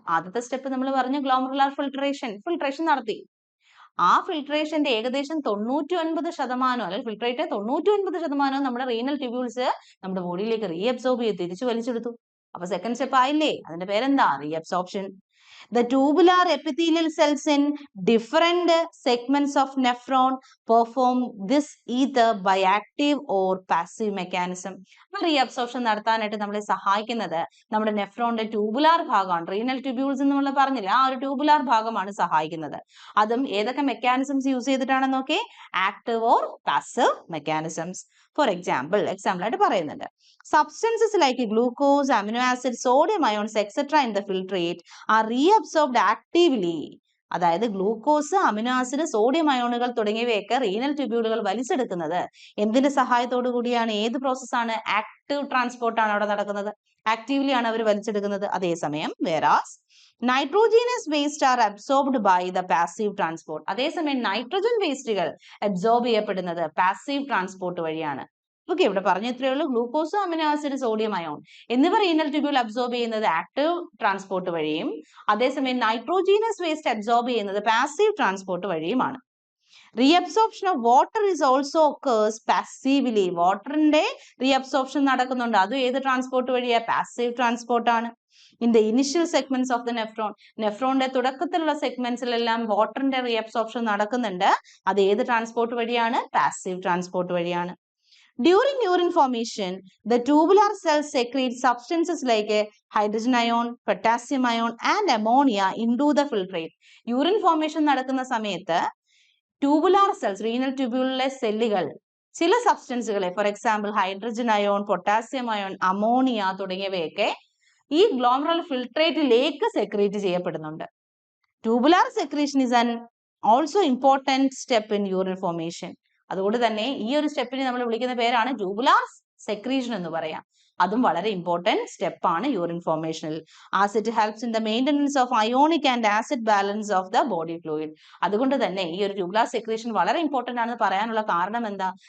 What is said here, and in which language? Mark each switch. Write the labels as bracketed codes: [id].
[ml] ആദ്യത്തെ സ്റ്റെപ്പ് നമ്മൾ പറഞ്ഞു ഗ്ലോമറുലാർ ഫിൽട്രേഷൻ നടത്തി. ആ ഫിൽട്രേഷന്റെ ഏകദേശം 99% അല്ലെങ്കിൽ ഫിൽട്രേറ്റ് 99% നമ്മുടെ റീനൽ ട്യൂബ്യൂൾസ് നമ്മുടെ ബോഡിയിലേക്ക് റീഅബ്സോർബ് ചെയ്ത് തിരിച്ചു വലിച്ചെടുത്തു. അപ്പൊ സെക്കൻഡ് സ്റ്റെപ്പ് ആയില്ലേ? അതിന്റെ പേരെന്താ? Reabsorption. [en] The tubular epithelial cells in different segments of nephron perform this either by active or passive mechanism. [ml] Reabsorption നടത്താനായിട്ട് നമ്മളെ സഹായിക്കുന്നത് നമ്മുടെ നെഫ്രോണിന്റെ ട്യൂബുലാർ ഭാഗമാണ്. റീനൽ ട്യൂബ്യൂൾസ് എന്ന് നമ്മൾ പറഞ്ഞില്ല, ആ ഒരു ട്യൂബുലാർ ഭാഗമാണ് സഹായിക്കുന്നത്. അതും ഏതൊക്കെ മെക്കാനിസംസ് യൂസ് ചെയ്തിട്ടാണെന്ന് നോക്കി, active or passive mechanisms. [en] for example [ml] ആയിട്ട് പറയുന്നുണ്ട്, [en] substances like glucose, amino acids, sodium ions, etc. in the filtrate are reabsorbed actively. [ml] അതായത് ഗ്ലൂക്കോസ്, അമിനോ ആസിഡ്, സോഡിയം അയോണുകൾ തുടങ്ങിയവയൊക്കെ റീനൽ ട്യൂബ്യൂളുകൾ വലിച്ചെടുക്കുന്നത് എന്തിന്റെ സഹായത്തോടു കൂടിയാണ്? ഏത് പ്രോസസ്സാണ്? ആക്റ്റീവ് ട്രാൻസ്പോർട്ട് ആണ് അവിടെ നടക്കുന്നത്. ആക്റ്റീവ്ലി ആണ് അവർ വലിച്ചെടുക്കുന്നത്. അതേസമയം [en] whereas nitrogenous waste are absorbed by the passive transport. [ml] അതേസമയം നൈട്രജൻ വേസ്റ്റുകൾ അബ്സോർബ് ചെയ്യപ്പെടുന്നത് പാസീവ് ട്രാൻസ്പോർട്ട് വഴിയാണ്. ഓക്കെ, ഇവിടെ പറഞ്ഞ ഇത്രയേ ഉള്ളൂ. Glucose, amino acid, sodium ion എന്നിവ റീനൽ ട്യൂബ്യൂൾ അബ്സോർബ് ചെയ്യുന്നത് ആക്റ്റീവ് ട്രാൻസ്പോർട്ട് വഴിയും അതേസമയം നൈട്രോജീനസ് വേസ്റ്റ് അബ്സോർബ് ചെയ്യുന്നത് passive transport വഴിയുമാണ്. [en] Reabsorption of water is also occurs passively. [ml] വാട്ടറിന്റെ reabsorption നടക്കുന്നുണ്ട്. അതും ഏത് ട്രാൻസ്പോർട്ട് വഴിയാ? പാസീവ് ട്രാൻസ്പോർട്ട് ആണ്. [en] in the initial segments of the nephron, [ml] നെഫ്രോണിന്റെ തുടക്കത്തിലുള്ള സെഗ്മെന്റ്സിലെല്ലാം വാട്ടറിന്റെ reabsorption നടക്കുന്നുണ്ട്. അത് ഏത് ട്രാൻസ്പോർട്ട് വഴിയാണ്? പാസീവ് ട്രാൻസ്പോർട്ട് വഴിയാണ്. [en] During urine formation, the tubular cells secrete substances like hydrogen ion, potassium ion and ammonia into the filtrate. [ml] Urine formation നടക്കുന്ന സമയത്ത് tubular cells, renal tubular സെല്ലുകൾ ചില സബ്സ്റ്റൻസുകളെ, for example hydrogen ion, potassium ion, ammonia തുടങ്ങിയവയൊക്കെ ഈ glomerular ഫിൽട്രേറ്റിലേക്ക് secrete ചെയ്യപ്പെടുന്നുണ്ട്. [en] Tubular secretion is an also important step in urine formation. [ml] അതുകൊണ്ട് തന്നെ ഈ ഒരു സ്റ്റെപ്പിനെ നമ്മൾ വിളിക്കുന്ന പേരാണ് ട്യൂബുലാർ സെക്രീഷൻ എന്ന് പറയാം. അതും വളരെ ഇമ്പോർട്ടന്റ് സ്റ്റെപ്പാണ് urine ഫോർമേഷനിൽ. [en] As it helps in the maintenance of ionic and acid balance of the body fluid. [ml] അതുകൊണ്ട് തന്നെ ഈ ഒരു ട്യൂബുലാർ സെക്രീഷൻ വളരെ ഇമ്പോർട്ടന്റ് ആണെന്ന് പറയാനുള്ള കാരണം എന്താ?